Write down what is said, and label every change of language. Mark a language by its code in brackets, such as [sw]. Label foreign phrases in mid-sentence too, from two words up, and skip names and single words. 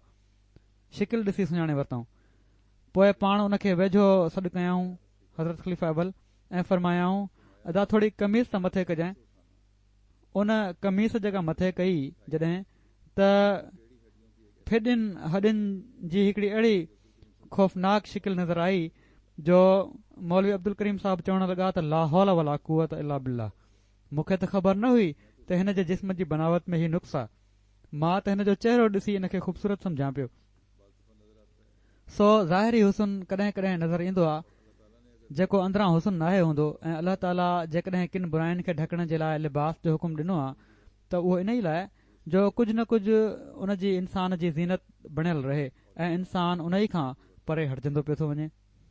[sd] शिकिल ॾिसी सुञाणे वरितऊं। पोइ पाण उन खे वेझो सॾु कयाऊं हज़रत ख़लीफ़ा अव्वल ऐं फरमायाऊं अदा थोरी कमीज़ त मथे कजांइ। उन कमीज़ जेका मथे कई जॾहिं त फिॾियुनि हॾियुनि जी हिकिड़ी अहिड़ी ख़ौफ़नाक शिकिल नज़र आई जो मौलवी अब्दुल करीम साहब चवण लॻा त [ar] لا حول ولا قوة إلا بالله. [sd] मूंखे त ख़बर न हुई त हिन जे जिस्म जी बनावट में ही नुक़्स आहे। मां त हिन जो चहिरो ॾिसी इन खे ख़ूबसूरत सम्झां पियो। सो ज़ाहिरी हुस्न कॾहिं कॾहिं नज़र ईंदो आहे जेको अंदरां हुस्न नाहे हूंदो ऐं अलाह ताला जेकॾहिं किन बुराइनि खे ढकण जे लाइ लिबास जो हुकुम ॾिनो आहे त उहो इन ई लाइ जो कुझु न कुझु उन जी इंसान जी ज़ीनत बणियल रहे ऐं इंसान उन ई खां परे हटजंदो पियो थो वञे।